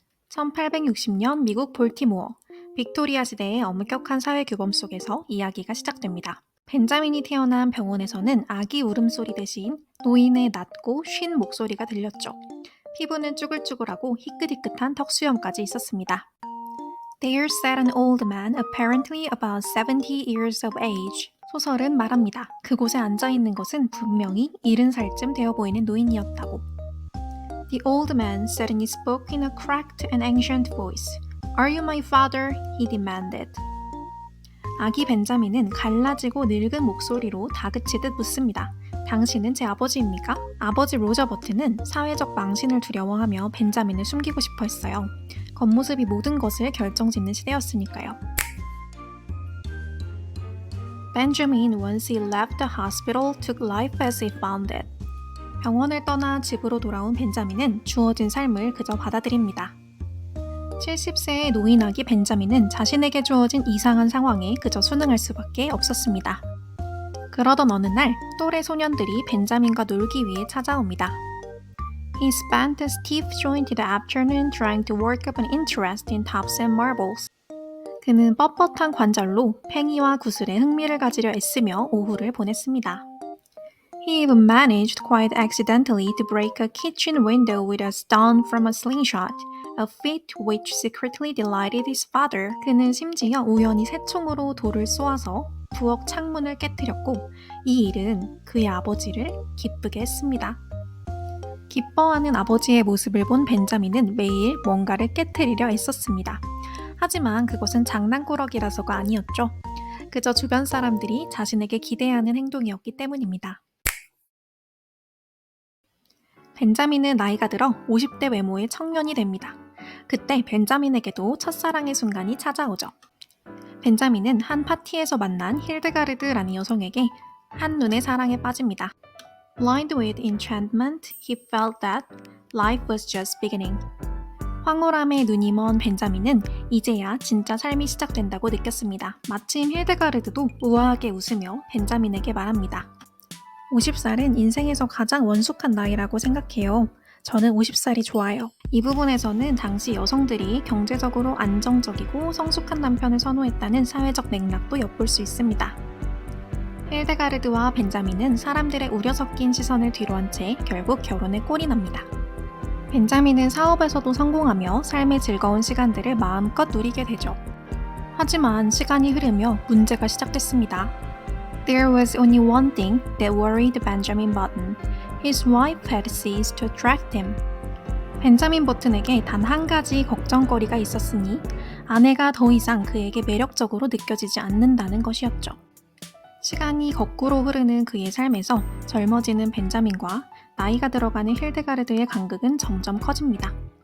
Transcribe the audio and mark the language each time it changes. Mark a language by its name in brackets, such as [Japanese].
[Korean] 1860년 미국 볼티모어, 빅토리아 시대의 엄격한 사회 규범 속에서 이야기가 시작됩니다. 벤자민이 태어난 병원에서는 아기 울음소리 대신 노인의 낮고 쉰 목소리가 들렸죠. 피부는 쭈글쭈글하고 희끗희끗한 턱수염까지 있었습니다. [English] There sat an old man, apparently about 70 years of age. [Korean] 소설은 말합니다. 그곳에 앉아있는 것은 분명히 70살쯤 되어 보이는 노인이었다고. [English] The old man suddenly spoke in a cracked and ancient voice. Are you my father? He demanded. [Korean] 아기 벤자민은 갈라지고 늙은 목소리로 다그치듯 묻습니다. 당신은 제 아버지입니까? 아버지 로저 버튼은 사회적 망신을 두려워하며 벤자민을 숨기고 싶어 했어요. 겉모습이 모든 것을 결정짓는 시대였으니까요. [English] Benjamin, once he left the hospital, took life as he found it. [Korean] 병원을 떠나 집으로 돌아온 벤자민은 주어진 삶을 그저 받아들입니다. 70세의 노인 아기 벤자민은 자신에게 주어진 이상한 상황에 그저 순응할 수밖에 없었습니다. 그러던 어느 날 또래 소년들이 벤자민과 놀기 위해 찾아옵니다. [English] He spent a stiff jointed afternoon trying to work up an interest in tops and marbles. [Korean] 그는 뻣뻣한 관절로 팽이와 구슬에 흥미를 가지려 애쓰며 오후를 보냈습니다. [English] He even managed quite accidentally to break a kitchen window with a stone from a slingshot, a feat which secretly delighted his father. [Korean] 그는 심지어 우연히 새총으로 돌을 쏘아서 부엌 창문을 깨뜨렸고 이 일은 그의 아버지를 기쁘게 했습니다. 기뻐하는 아버지의 모습을 본 벤자민은 매일 뭔가를 깨뜨리려 애썼습니다. 하지만 그것은 장난꾸러기라서가 아니었죠. 그저 주변 사람들이 자신에게 기대하는 행동이었기 때문입니다. 벤자민은 나이가 들어 50대 외모의 청년이 됩니다. 그때 벤자민에게도 첫사랑의 순간이 찾아오죠. 벤자민은 한 파티에서 만난 힐드가르드라는 여성에게 한눈에 사랑에 빠집니다. [English] Blind with enchantment, he felt that life was just beginning. [Korean] 황홀함에 눈이 먼 벤자민은 이제야 진짜 삶이 시작된다고 느꼈습니다. 마침 힐드가르드도 우아하게 웃으며 벤자민에게 말합니다. 50살은 인생에서 가장 원숙한 나이라고 생각해요. 저는 50살이 좋아요. 이 부분에서는 당시 여성들이 경제적으로 안정적이고 성숙한 남편을 선호했다는 사회적 맥락도 엿볼 수 있습니다. 힐데가르드와 벤자민은 사람들의 우려 섞인 시선을 뒤로한 채 결국 결혼에 꼴이 납니다. 벤자민은 사업에서도 성공하며 삶의 즐거운 시간들을 마음껏 누리게 되죠. 하지만 시간이 흐르며 문제가 시작됐습니다. [English] There was only one thing that worried Benjamin Button. His wife had ceased to attract him. [Korean] 벤자민 버튼에게 단 한 가지 걱정거리가 있었으니 아내가 더 이상 그에게 매력적으로 느껴지지 않는다는 것이었죠. 시간이 거꾸로 흐르는 그의 삶에서 젊어지는 벤자민과 나이가 들어가는 힐데가르드의 간극은 점점 커집니다.